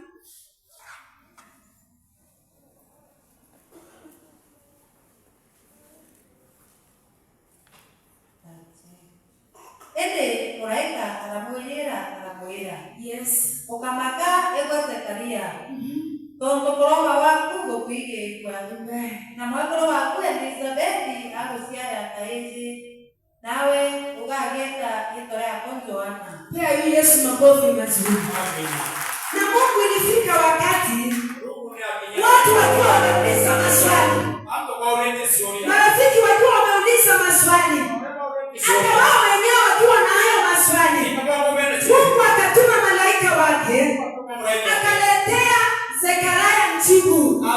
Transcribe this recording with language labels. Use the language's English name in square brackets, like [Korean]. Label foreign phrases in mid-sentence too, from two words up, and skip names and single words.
[Kikuyu] Ende malaika aramwira. Yes. Ukamaka ewe Zekaria. Tondu kuromba waku gukwigirwa. Na mwekuru waku Elizabethi aguciara kaii, nawe ugageta gitwa riako Joana. [Swahili] Pia Yesu makofi mazuri. Na Mungu ilifika wakati watu wakiwa wamepesa maswali marafiki wakiwa wameuliza maswali, hata wao wenyewe wakiwa na hayo maswali, Mungu akatuma malaika wake akaletea Zekaria mjibu.